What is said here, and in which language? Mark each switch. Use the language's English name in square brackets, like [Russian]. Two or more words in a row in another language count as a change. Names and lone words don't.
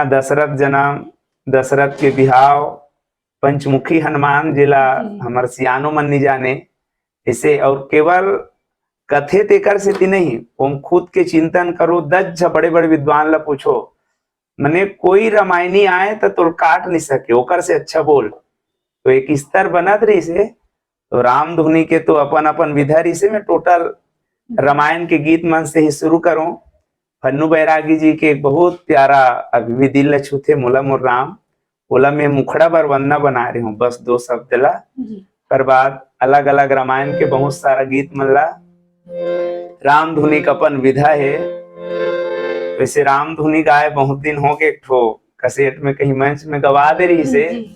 [Chhattisgarhi] दशरथ जन्म, दशरथ के बिहाव, पंचमुखी हनुमान जिला हमार सियानो मन नहीं जाने ऐसे, और केवल कथे तेकर से नहीं, ओम खुद के चिंतन करो, 10 बड़े बड़े विद्वान ला पूछो, मने कोई रामायणी आए तो तुर काट नहीं सके ओकर से अच्छा बोल। तो एक स्तर बनत रही से, तो रामधुनी के तो अपन अपन विधा रही से मैं टोटल रामायण के गीत मन से ही शुरू करूं। फन्नू बैरागी जी के एक बहुत प्यारा अभी भी दिल ल छूथे मोला मोर राम, ओला मैं मुखड़ा बर वंदना बना रही हूँ बस 2 शब्द ला। पर बाद अलग अलग रामायण के बहुत सारा गीत मन ला रामधुनी का अपन विधा है। वैसे रामधुनी गाए बहुत दिन हो गए, एक ठो कैसेट में कहीं मंच में गवा दे रही से।